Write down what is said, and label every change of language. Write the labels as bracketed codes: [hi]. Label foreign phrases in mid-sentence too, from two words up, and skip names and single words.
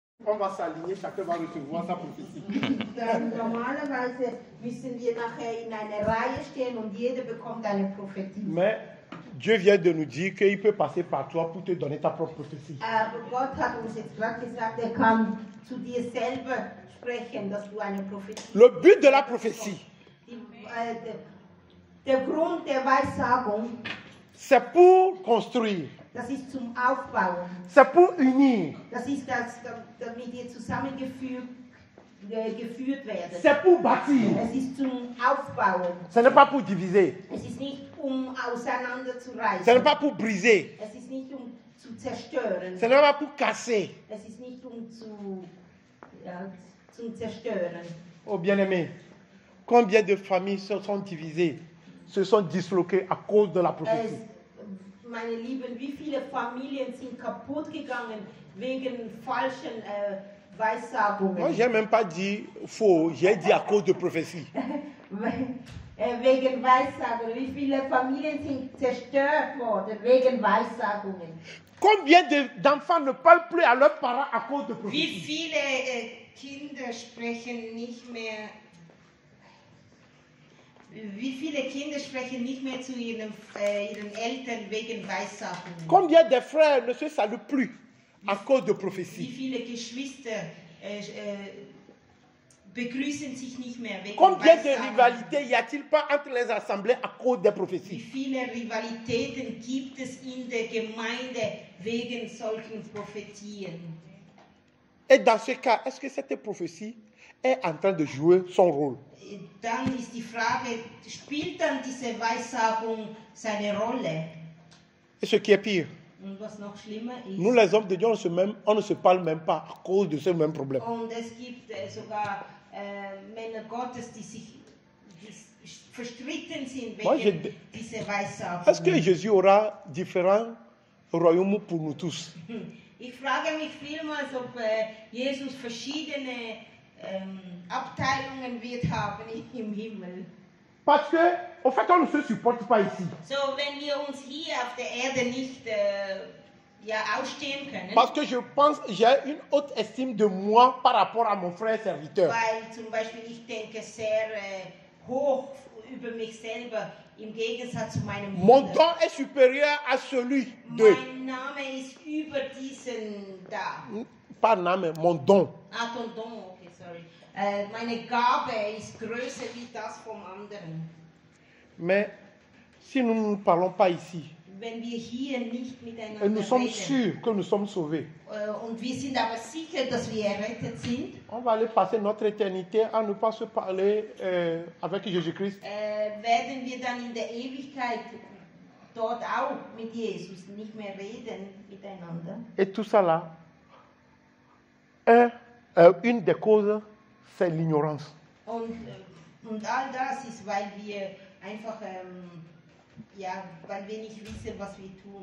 [fr] on va s'aligner, chacun va recevoir sa prophétie. [de] Normalerweise müssen wir nachher in eine Reihe stehen und jeder bekommt eine Prophetie. [fr] Mais Dieu vient de nous dire qu'il peut passer par toi pour te donner ta propre prophétie. [de] Aber Gott hat uns jetzt gerade gesagt, kann zu dir selber sprechen, dass du eine Prophetie. [fr] Le but de la prophétie, [de] Der Grund der Weissagung, [fr] c'est pour construire, [de] das ist zum Aufbauen. [fr] c'est pour unir, [de] Das ist damit ihr zusammengeführt werden. [fr] c'est pour bâtir. [de] Es ist zum Aufbauen. [fr] Ce n'est pas pour diviser, [de] Es ist nicht [fr] ce [de] auseinanderzureißen. [fr] n'est pas pour briser, [de] Es ist nicht zu zerstören. [fr] ce n'est pas pour casser. [de] Es ist nicht zum Zerstören. [fr] Oh bien-aimé, combien de familles se sont divisées, se sont disloquées à cause de la prophétie? [de] Meine Lieben, wie viele Familien sind kaputt gegangen wegen falschen Weissagungen? [fr] Moi, je n'ai même pas dit faux, j'ai dit à cause de prophétie. [de] Wegen Weissagungen. Wie viele Familien sind zerstört worden wegen Weissagungen? [fr] Combien d'enfants ne parlent plus à leurs parents à cause de [de] Wie [fr] prophétie? [de] viele Kinder sprechen nicht mehr? Wie viele Kinder sprechen nicht mehr zu ihren Eltern wegen Weissagungen? [fr] Combien de frères ne se saluent plus à cause de [de] Wie [fr] prophétie? [de] viele Geschwister begrüßen sich nicht mehr wegen [fr] Combien de [de] Weissagungen? [fr] rivalités y a-t-il pas entre les assemblées à cause des [de] Wie [fr] prophéties? [de] viele Rivalitäten gibt es in der Gemeinde wegen solchen Prophetien? [fr] Et dans ce cas, est-ce que cette prophétie est en train de jouer son rôle? [de] Dann ist die Frage, spielt dann diese Weissagung seine Rolle? [fr] Et ce qui est pire, [de] Und was noch schlimmer ist, [fr] nous les hommes de Dieu, on ne se parle même pas à cause de ce même problème. [de] und es gibt sogar Männer Gottes, die sich verstritten sind [fr] Moi, [de] wegen dieser Weissagung. [fr] Est-ce que Jésus aura différents royaumes pour nous tous? [de] Ich frage mich vielmals, ob Jesus verschiedene Abteilungen wird haben im Himmel. [fr] Parce que, en fait, on ne se supporte pas ici. [de] So, wenn wir uns hier auf der Erde nicht ausstehen können, [fr] Parce que je pense, j'ai une haute estime de moi par rapport à mon frère serviteur. [de] weil zum Beispiel ich denke sehr hoch über mich selber im Gegensatz zu meinem [fr] Mon [de] Bruder. [fr] don est supérieur à celui de... [de] Mein Name ist über diesen da. [fr] Pas Name, mon don. [en] Don, okay, sorry. [de] Meine Gabe ist größer wie das vom anderen. [fr] Mais si nous ne parlons pas ici, [de] Wenn wir hier nicht miteinander [fr] et nous sommes [de] reden, [fr] sûrs que nous sommes sauvés, [de] und wir sind aber sicher, dass wir errettet sind, [fr] on va aller passer notre éternité à ne pas se parler avec Jésus-Christ. [de] werden wir dann in der Ewigkeit dort auch mit Jesus nicht mehr reden miteinander. [fr] Et tout ça là, une des causes, c'est l'ignorance. [de] Und all das ist, weil wir einfach, weil wir nicht wissen, was wir tun.